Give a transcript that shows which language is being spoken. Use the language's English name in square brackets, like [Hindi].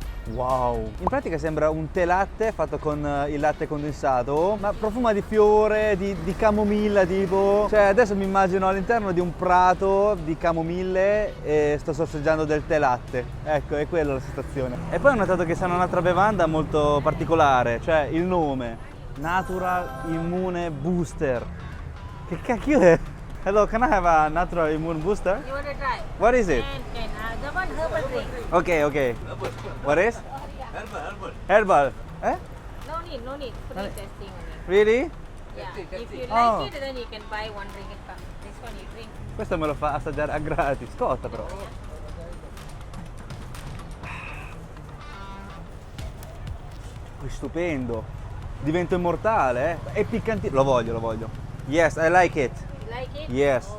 [Italian] Wow! In pratica sembra un tè latte fatto con il latte condensato, ma profuma di fiore, di camomilla tipo. Cioè adesso mi immagino all'interno di un prato di camomille e sto sorseggiando del tè latte. Ecco, è quella la situazione. E poi ho notato che c'è un'altra bevanda molto particolare, cioè il nome. Natural Immune Booster. Che cacchio è? [English] Hello, can I have a Natural Immune Booster? You want to try? What is it? Can. The one herbal drink. Okay, okay. What is? Herbal. Eh? No need. Free testing only. Really? Yeah. If you Oh. like it, then you can buy one drink and come. This one you drink. [Italian] Questo me lo fa assaggiare a gratis. Costa però. È stupendo. Divento immortale, eh? È piccantino. Lo voglio. [English] Yes, I like it. You like it? Yes.